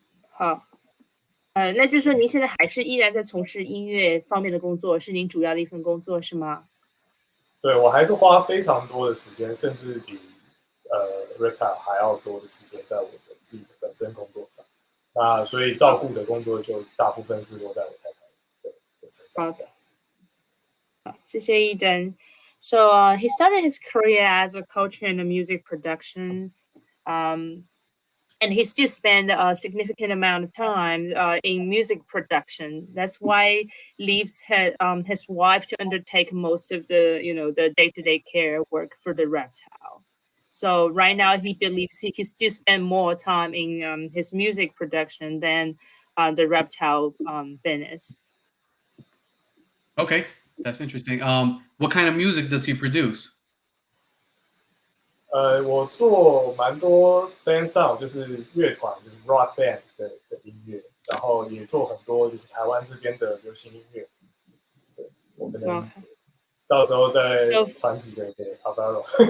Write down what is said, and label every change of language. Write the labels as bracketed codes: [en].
[zh] 好，那就是说您现在还是依然在从事音乐方面的工作，是您主要的一份工作是吗？对我还是花非常多的时间，甚至比Reptile 还要多的时间在我的自己的本身工作上。那所以照顾的工作就大部分是落在我太太的身上。谢谢Eden. [en] So he started his career as a coach in the music production. And he still spend a significant amount of time in music production. That's why leaves his wife to undertake most of the the day-to-day care work for the reptile. So right now he believes he can still spend more time in his music production than the reptile business. Okay, that's interesting. What kind of music does he produce? [zh] 我做蛮多 band sound，就是乐团，就是 rock band 的音乐，然后也做很多就是台湾这边的流行音乐。对，我可能到时候再传几个给 Alvaro。